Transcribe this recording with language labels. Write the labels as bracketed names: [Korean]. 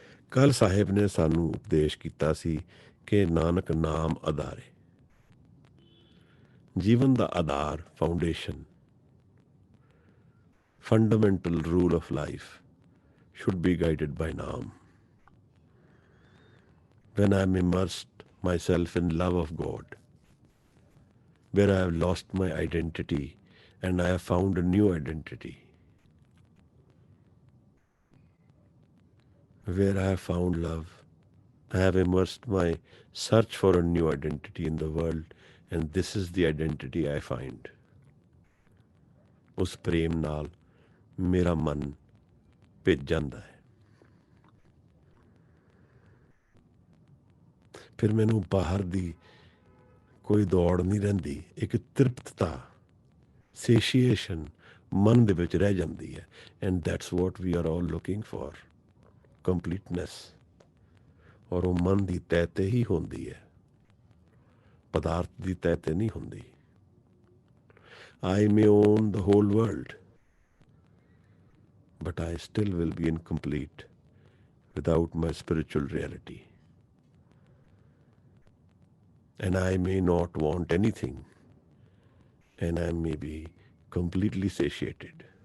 [Punjabi] ਕੱਲ ਸਾਹਿਬ ਨੇ ਸਾਨੂੰ ਉਪਦੇਸ਼ ਕੀਤਾ ਸੀ ਕਿ ਨਾਨਕ ਨਾਮ ਆਧਾਰੇ, ਜੀਵਨ ਦਾ ਆਧਾਰ, foundation, [English] fundamental rule of life should be guided by Naam. When I am immersed myself in love of God, where I have lost my identity and I have found a new identity, where I have found love, I have immersed my search for a new identity in the world, and this is the identity I find. [Punjabi] ਉਸ ਪ੍ਰੇਮ ਨਾਲ ਮੇਰਾ ਮਨ ਭਿੱਜ ਜਾਂਦਾ ਹੈ। ਫਿਰ ਮੈਨੂੰ ਬਾਹਰ ਦੀ ਕੋਈ ਦੌੜ ਨਹੀਂ ਰਹਿੰਦੀ, ਇੱਕ ਤ੍ਰਿਪਤਤਾ, ਸੇਸ਼ੀਏਸ਼ਨ ਮਨ ਦੇ ਵਿੱਚ ਰਹਿ ਜਾਂਦੀ ਹੈ। [English] And that's what we are all looking for, completeness. [Punjabi] ਔਰ ਉਹ ਮਨ ਦੀ ਤਹਿ ਤੇ ਹੀ ਹੁੰਦੀ ਹੈ, ਪਦਾਰਥ ਦੀ ਤਹਿ ਤੇ ਨਹੀਂ ਹੁੰਦੀ। [English] I may own the whole world, but I still will be incomplete without my spiritual reality. And I may not want anything, and I may be completely satiated.